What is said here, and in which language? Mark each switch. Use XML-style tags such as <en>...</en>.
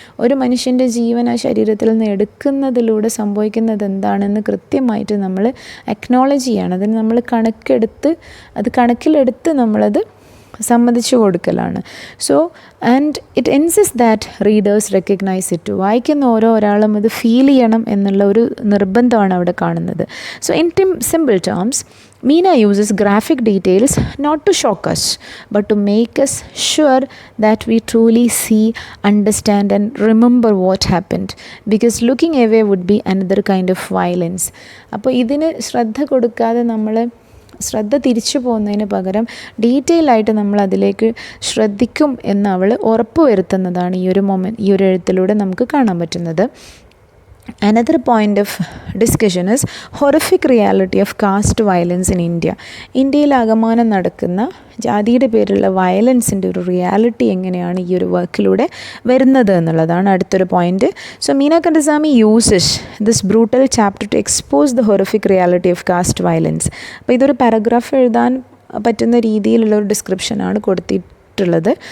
<ml>ഒരു മനുഷ്യൻ്റെ ജീവൻ ആ ശരീരത്തിൽ നിന്ന് എടുക്കുന്നതിലൂടെ സംഭവിക്കുന്നത് എന്താണെന്ന് കൃത്യമായിട്ട് നമ്മൾ എക്നോളജ് ചെയ്യണം. അതിന് നമ്മൾ കണക്കിലെടുത്ത് നമ്മളത് സമ്മതിച്ചു കൊടുക്കലാണ്.</ml> <en>So and it ensures that readers recognise it.</en> <ml>വായിക്കുന്ന ഒരാളും ഇത് ഫീൽ ചെയ്യണം എന്നുള്ള ഒരു നിർബന്ധമാണ് അവിടെ കാണുന്നത്.</ml> <en>So in simple terms, Meena uses graphic details not to shock us, but to make us sure that we truly see, understand and remember what happened. Because looking away would be another kind of violence.</en> <ml>അപ്പോൾ ഇതിന് ശ്രദ്ധ കൊടുക്കാതെ ശ്രദ്ധ തിരിച്ചു പോകുന്നതിന് പകരം detail ആയിട്ട് നമ്മൾ അതിലേക്ക് ശ്രദ്ധിക്കും എന്ന് അവൾ ഉറപ്പ് വരുത്തുന്നതാണ് ഈ ഒരു എഴുത്തിലൂടെ നമുക്ക് കാണാൻ പറ്റുന്നത്.</ml> <en>Another point of discussion is horrific reality of caste violence in India.</en> <ml>ഇന്ത്യയിൽ ആകമാനം നടക്കുന്ന ജാതിയുടെ പേരിലുള്ള വയലൻസിൻ്റെ ഒരു റിയാലിറ്റി എങ്ങനെയാണ് ഈ ഒരു വർക്കിലൂടെ വരുന്നത് എന്നുള്ളതാണ് അടുത്തൊരു point.</ml> <en>So Meena Kandasamy uses this brutal chapter to expose the horrific reality of caste violence.</en> <ml>അപ്പോൾ ഇതൊരു പാരഗ്രാഫ് എഴുതാൻ പറ്റുന്ന രീതിയിലുള്ള ഒരു ഡിസ്ക്രിപ്ഷനാണ് കൊടുത്തിട്ടുള്ളത്.</ml>